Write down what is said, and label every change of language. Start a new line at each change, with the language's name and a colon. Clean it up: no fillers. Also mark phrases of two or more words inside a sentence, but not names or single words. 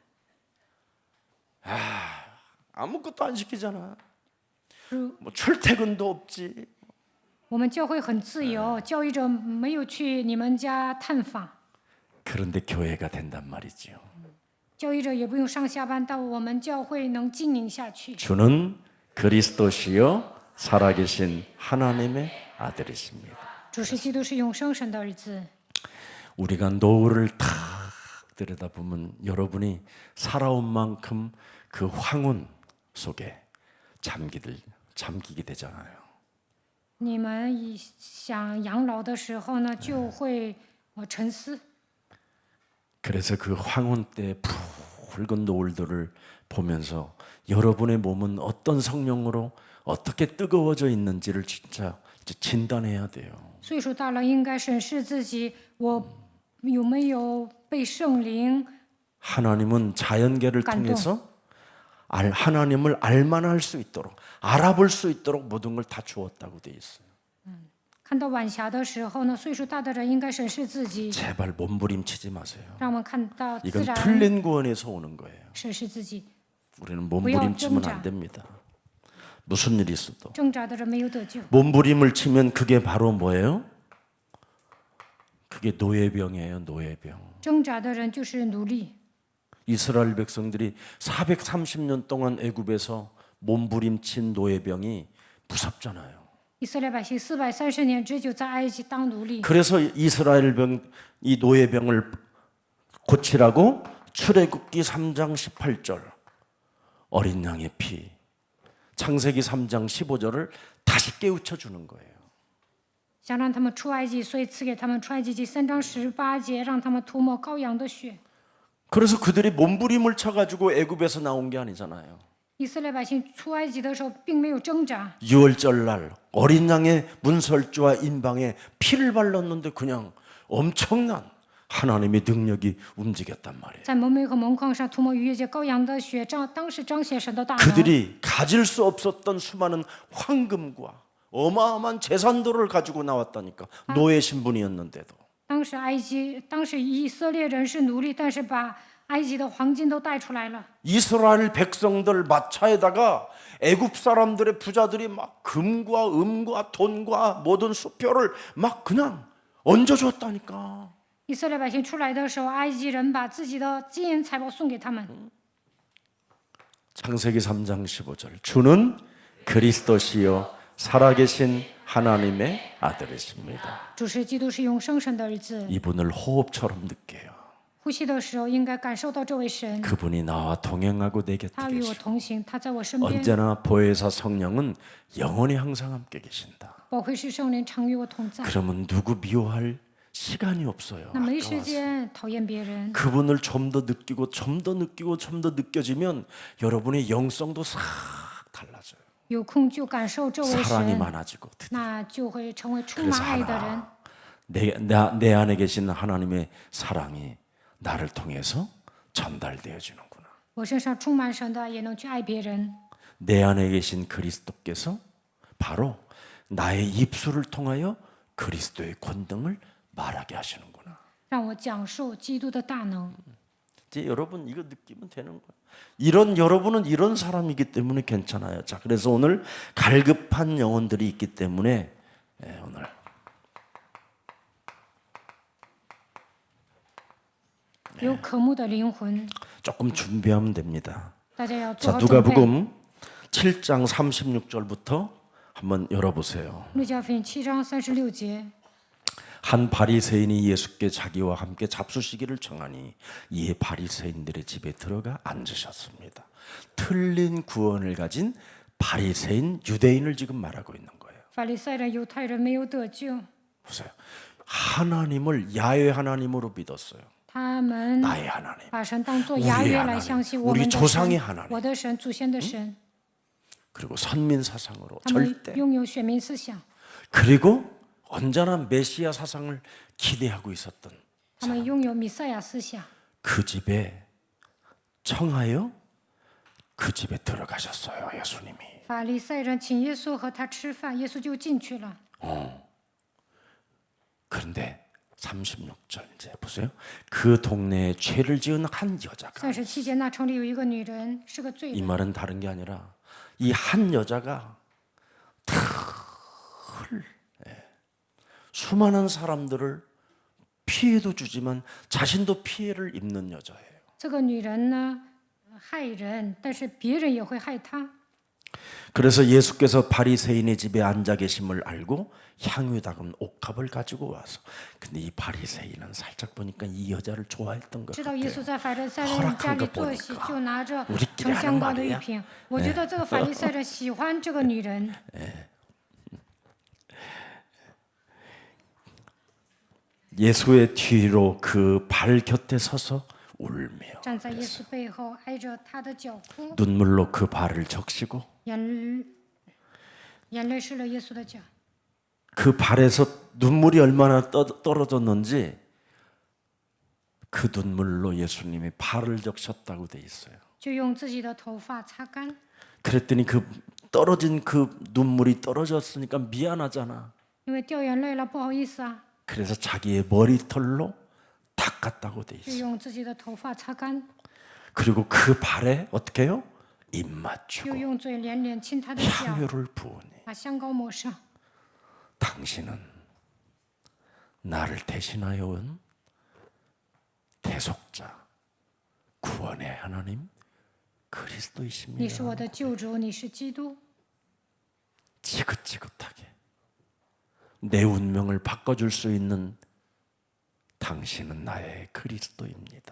Korean: 아무것도 안 시키잖아. 뭐 출퇴근도 없지.
Chinese: 我们教会很自由，教育者没有去你们家探访，
Korean: 그런데 교회가 된단 말이지요.
Chinese: 教育者也不用上下班到我们教会能经营下去。
Korean: 주는 그리스도시요 살아계신 하나님의 아들이십니다.
Chinese: 主是基督，是永生神的儿子。
Korean: 우리가 노을을 탁 들여다보면 여러분이 살아온 만큼 그 황혼 속에 잠기게 되잖아요.
Chinese: 你们一想养老的时候呢，就会沉思。
Korean: 그래서 그 황혼 때 붉은 노을들을 보면서 여러분의 몸은 어떤 성령으로 어떻게 뜨거워져 있는지를 진짜 이제 진단해야 돼요.
Chinese: 岁数大了，应该审视自己，我有没有被圣灵
Korean: 하나님은 자연계를 감동. 통해서 하나님을 알만할 수 있도록 알아볼 수 있도록 모든 걸 다 주었다고 돼 있어요.
Chinese: 看到晚霞的时候呢，岁数大的人应该审视自己，
Korean: 제발 몸부림치지 마세요.
Chinese: 让我们看到自
Korean: 이건
Chinese: 然
Korean: 틀린 구원에서 오는 거예요.
Chinese: 审视自己。
Korean: 우리는 몸부림치면 안 됩니다. 무슨 일이 있어도
Chinese: 挣扎的人没有得救，
Korean: 몸부림을 치면 그게 바로 뭐예요? 그게 노예병이에요. 노예병.
Chinese: 挣扎的人就是奴隶。
Korean: 이스라엘 백성들이 430년 동안 애굽에서 몸부림친 노예병이 무섭잖아요.
Chinese: 以色列百姓430年之久在埃及当奴隶，
Korean: 그래서 이스라엘 이 노예병을 고치라고 출애굽기 3장 18절 어린 양의 피 창세기 3장 15절을 다시 깨우쳐 주는 거예요.
Chinese: 想让他们出埃及，所以赐给他们出埃及记3章18节，让他们涂抹羔羊的血。
Korean: 그래서 그들이 몸부림을 쳐가지고 애굽에서 나온 게 아니잖아요.
Chinese: 以色列百姓出埃及的时候，并没有挣扎。
Korean: 유월절 날 어린 양의 문설주와 인방에 피를 발랐는데 그냥 엄청난 하나님의 능력이 움직였단 말이에요.
Chinese: 在蒙昧和蒙矿上涂抹逾越节羔羊的血，当时彰显神的大能。
Korean: 그들이 가질 수 없었던 수많은 황금과 어마어마한 재산들을 가지고 나왔다니까. 노예 신분이었는데도.
Chinese: 当时以色列人是奴隶，但是把埃及的黄金都带出来了。
Korean: 이스라엘 백성들 마차에다가 애굽 사람들의 부자들이 막 금과 은과 돈과 모든 수표를 막 그냥 얹어줬다니까.
Chinese: 以色列百姓出来的时候，埃及人把自己的金银财宝送给他们。
Korean: 창세기 3장 15절. 주는 그리스도시요 살아계신 하나님의 아들이십니다.
Chinese: 主是基督，是永生神的儿子。
Korean: 이분을 호흡처럼 느껴요.
Chinese: 呼吸的时候，应该感受到这位神，
Korean: 그분이 나와 동행하고 내 곁에
Chinese: 他与我
Korean: 계시고
Chinese: 同行，他在我身边。
Korean: 언제나 보혜사 성령은 영원히 항상 함께 계신다.
Chinese: 保惠师圣灵常与我同在。
Korean: 그러면 누구 미워할 시간이 없어요.
Chinese: 那没时
Korean: 아까워서.
Chinese: 间讨厌别人，
Korean: 그분을 좀 더 느끼고 좀 더 느끼고 좀 더 느껴지면 여러분의 영성도 싹 달라져요.
Chinese: 有空就感受这位
Korean: 사랑이
Chinese: 神，
Korean: 많아지고 드디어.
Chinese: 那就会成为充
Korean: 그래서
Chinese: 满爱的人。
Korean: 내 안에 계신 하나님의 사랑이 나를 통해서 전달되어 주는구나.
Chinese: 我身上充满神的，也能去爱别人。
Korean: 내 안에 계신 그리스도께서 바로 나의 입술을 통하여 그리스도의 권능을 말하게 하시는구나.
Chinese: 让我讲述基督的大能。
Korean: 이제 여러분 이거 느끼면 되는 거예요. 이런 여러분은 이런 사람이기 때문에 괜찮아요. 자, 그래서 오늘 갈급한 영혼들이 있기 때문에 오늘 네.
Chinese: 有渴慕的灵魂，
Korean: 조금 준비하면 됩니다.
Chinese: 大家要做
Korean: 자,
Chinese: 好准备。
Korean: 누가복음 7장 36절부터 한번 열어보세요.
Chinese: 路加福音7章36节，
Korean: 한 바리새인이 예수께 자기와 함께 잡수시기를 청하니 이에 바리새인들의 집에 들어가 앉으셨습니다. 틀린 구원을 가진 바리새인 유대인을 지금 말하고 있는 거예요.
Chinese: 法利赛人、犹太人没有得救，
Korean: 보세요. 하나님을 야훼 하나님으로 믿었어요.
Chinese: 他们
Korean: 나의 하나님.
Chinese: 把神当作
Korean: 우리의
Chinese: 雅约
Korean: 하나님
Chinese: 来相信我
Korean: 우리
Chinese: 们的
Korean: 조상의
Chinese: 神，
Korean: 하나님.
Chinese: 我的神，祖先的神。
Korean: 그리고 선민 사상으로
Chinese: 他们
Korean: 절대.
Chinese: 拥有选民思想，
Korean: 그리고 언제나 메시아 사상을 기대하고 있었던
Chinese: 他们拥有弥赛亚思想。
Korean: 그 집에 청하여 그 집에 들어가셨어요. 예수님이.
Chinese: 法利赛人请耶稣和他吃饭，耶稣就进去了。
Korean: 그런데 36절 이제 보세요. 그 동네에 죄를 지은 한 여자가
Chinese: 37 节，那城里有一个女人，是个罪
Korean: 이
Chinese: 人。
Korean: 말은 다른 게 아니라 이 한 여자가 수많은 사람들을 피해도 주지만 자신도 피해를 입는 여자예요.
Chinese: 这个女人呢，害人，但是别人也会害她。
Korean: 그래서 예수께서 바리새인의 집에 앉아 계심을 알고 향유 닦은 옥합을 가지고 와서 근데 이 바리새인은 살짝 보니까 이 여자를 좋아했던 것
Chinese: 知道耶
Korean: 같아요.
Chinese: 稣在法利赛人家里坐席，就拿着盛香膏的玉瓶。我觉得这个法利赛人喜欢这个女人。
Korean: 예수의 뒤로 그 발 곁에 서서 울며
Chinese: 站在耶稣背后，挨着他的脚哭，
Korean: 눈물로 그 발을 적시고
Chinese: 眼泪湿了耶稣的脚。
Korean: 그 발에서 눈물이 얼마나 떨어졌는지 그 눈물로 예수님이 발을 적셨다고 돼 있어요.
Chinese: 就用自己的头发擦干。
Korean: 그랬더니 그 떨어진 그 눈물이 떨어졌으니까 미안하잖아.
Chinese: 因为掉眼泪了，不好意思啊，
Korean: 그래서 자기의 머리털로 닦았다고 돼
Chinese: 就
Korean: 있어요.
Chinese: 用自己的头发擦干，
Korean: 그리고 그 발에 어떻게 해요? 입 맞추고
Chinese: 又用嘴连连亲他的脚，
Korean: 향유를 부으니
Chinese: 把香膏抹上。
Korean: 당신은 나를 대신하여 온 대속자, 구원의 하나님
Chinese: 你是
Korean: 그리스도이십니다.
Chinese: 我的救主，你是基督。
Korean: 지긋지긋하게 내 운명을 바꿔줄 수 있는 당신은 나의 그리스도입니다.